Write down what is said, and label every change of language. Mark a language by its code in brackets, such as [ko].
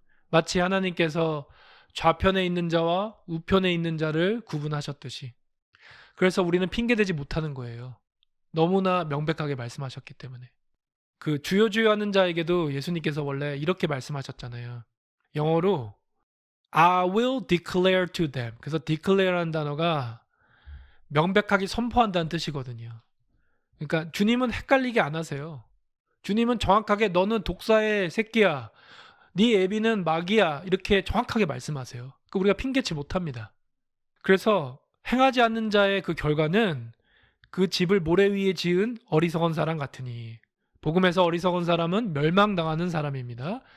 [ko] 마치 하나님께서 좌편에 있는 자와 우편에 있는 자를 구분하셨듯이. 그래서 우리는 핑계대지 못하는 거예요. 너무나 명백하게 말씀하셨기 때문에. 그 주여 주여 하는 자에게도 예수님께서 원래 이렇게 말씀하셨잖아요. 영어로 [en] I will declare to them. [ko] 그래서 declare라는 단어가 명백하게 선포한다는 뜻이거든요. 그러니까 주님은 헷갈리게 안 하세요. 주님은 정확하게 너는 독사의 새끼야, 네 애비는 마귀야, 이렇게 정확하게 말씀하세요. 우리가 핑계치 못합니다. 그래서 행하지 않는 자의 그 결과는 그 집을 모래 위에 지은 어리석은 사람 같으니, 복음에서 어리석은 사람은 멸망당하는 사람입니다.